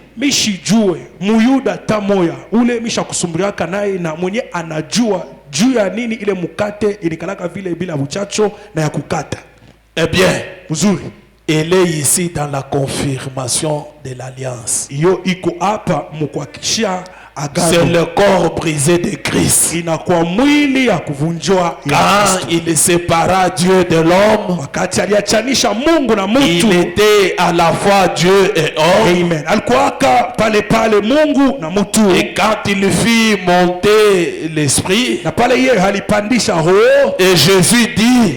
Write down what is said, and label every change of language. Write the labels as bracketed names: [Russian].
[Swahili] Mishijue muyuda tamoya ule misha kusumbuliaka naye na mwenye anajua juu ya nini ile mukate ilikalaka vile bila buchacho na ya kukata. [French] Eh bien, [Swahili] uzuri, [French] elle est ici dans la confirmation de l'alliance. [Swahili] Iyo iko hapa mkuhakikishia agano. [French] C'est le corps brisé de Christ. [Swahili] Inakuwa mwili ya kuvunjwa ya [French] Quand [Swahili] Kristo. [French] il sépara Dieu de l'homme, [Swahili] Wakati aliachanisha Mungu na mtu, [French] il était à la fois Dieu et homme. [Swahili] amen, alikuwaka pale pale Mungu na mtu. [French] Et quand il fit monter l'esprit, [Swahili] Na pale yeye alipandisha roho, [French] et Jésus dit,